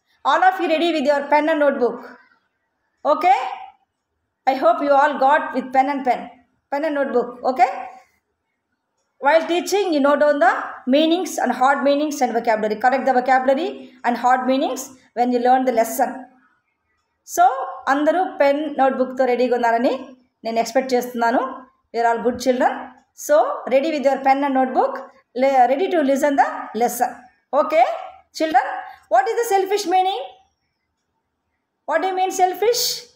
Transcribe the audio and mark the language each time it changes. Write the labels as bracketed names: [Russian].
[English] All of you ready with your pen and notebook? Okay, I hope you all got with pen and notebook. Okay, while teaching you note down the meanings and hard meanings and vocabulary. Correct the vocabulary and hard meanings when you learn the lesson. [Telugu] So అందరూ pen నోట్బుక్తో రెడీగా ఉన్నారని నేను expect చేస్తున్నాను. [English] We are all good children. So ready with your pen and notebook, ready to listen the lesson. Okay children, what is the selfish meaning? What do you mean selfish?